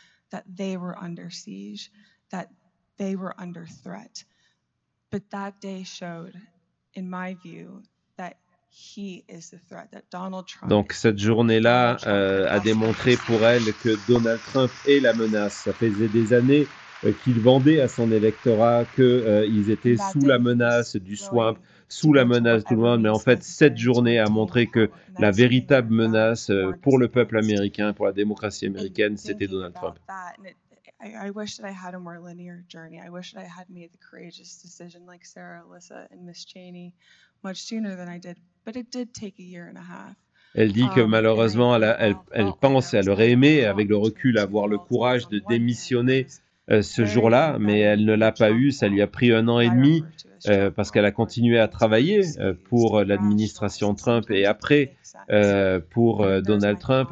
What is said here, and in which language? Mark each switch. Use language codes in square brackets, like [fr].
[en] That they were under siege, that they were under threat. But that day showed, in my view, that he is the threat, that Donald Trump. [fr] Donc cette journée-là a démontré pour elle que Donald Trump est la menace. Ça faisait des années qu'il vendait à son électorat qu'ils étaient sous la menace du swamp, sous la menace de tout le monde, mais en fait, cette journée a montré que la véritable menace pour le peuple américain, pour la démocratie américaine, c'était Donald Trump. [en] I wish that I had a more linear journey. I wish that I had made the courageous decision like Sarah, Alyssa, and Miss Cheney much sooner than I did, but it did take a year and a half. [fr] Elle dit que malheureusement, elle pense, elle aurait aimé, avec le recul, avoir le courage de démissionner ce jour-là, mais elle ne l'a pas eu. Ça lui a pris 1 an et demi parce qu'elle a continué à travailler pour l'administration Trump et après pour Donald Trump.